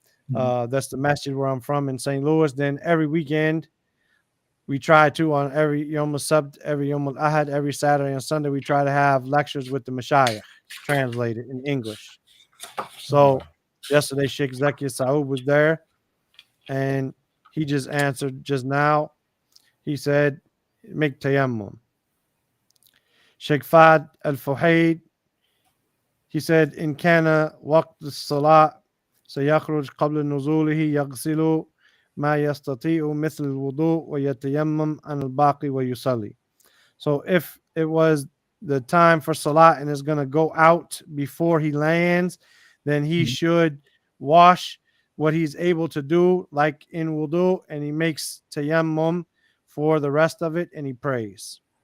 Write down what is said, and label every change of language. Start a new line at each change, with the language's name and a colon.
English: That's the masjid where I'm from in St. Louis. Then every weekend, we try to, on every Yom Sabt, every Yom Ahad, every Saturday and Sunday, we try to have lectures with the Mashayikh translated in English. So yesterday, Sheikh Zakia Saoub was there, and he just answered just now. He said, make tayammum.
Arabic: Sheikh Fad al-Fuhaid,
English: he said,
Arabic: in kana waqt as-salat سيخرج قبل نزوله يغسل ما يستطيع مثل الوضوء ويتيمم عن الباقي ويصلي.
English: So if it was the time for salat and is going to go out before he lands, then he should wash what he's able to do, like in wudu, and he makes tayammum for the rest of it, and he prays.